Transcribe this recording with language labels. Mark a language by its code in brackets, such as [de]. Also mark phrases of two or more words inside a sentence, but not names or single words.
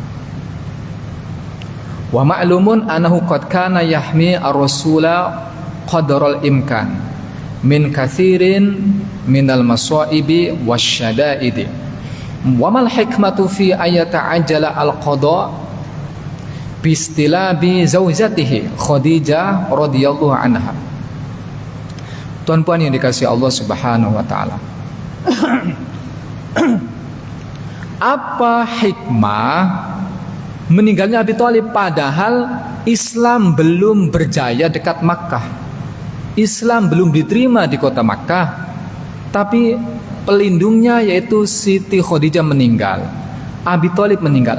[ar] ومعلوم أنه قد كان يحمي الرسول قدر الإمكان من كثير من المصائب والشدائد. وما الحكمة في أن يتعجل القضاء باستلاب زوجته خديجة رضي الله عنها. [ms] Tuan-puan yang dikasihi Allah [ar] سبحانه وتعالى. [ms] Apa hikmah meninggalnya Abi Thalib padahal Islam belum berjaya dekat Makkah? Islam belum diterima di kota Makkah, tapi pelindungnya yaitu Siti Khadijah meninggal, Abi Thalib meninggal.